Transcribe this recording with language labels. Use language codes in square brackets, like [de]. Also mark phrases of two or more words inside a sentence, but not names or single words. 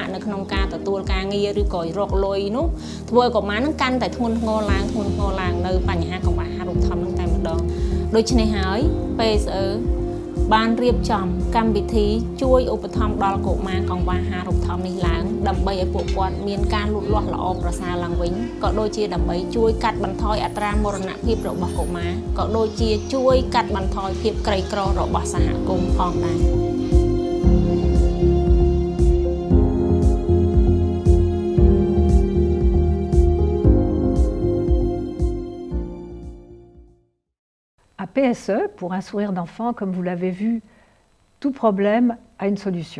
[km] នៅក្នុងការទទួលការងារឬក៏រកលុយនោះធ្វើឲ្យកុមារនឹងកាន់តែធ្ងន់ធ្ងរឡើងនៅបញ្ហាកង្វះអាហារូបត្ថម្ភនឹងតែម្ដងដូច្នេះហើយ PSE បានរៀបចំកម្មវិធីជួយឧបត្ថម្ភដល់កុមារកង្វះអាហារូបត្ថម្ភនេះឡើងដើម្បីឲ្យពួកគាត់មានការលូតលាស់ល្អប្រសើរឡើងវិញក៏ដូចជាដើម្បីជួយកាត់បន្ថយអត្រាមរណភាពរបស់កុមារក៏ដូចជាជួយកាត់បន្ថយភាពក្រីក្ររបស់សហគមន៍ផងដែរ [fr] À PSE, pour un sourire d'enfant, comme vous l'avez vu, tout problème a une solution.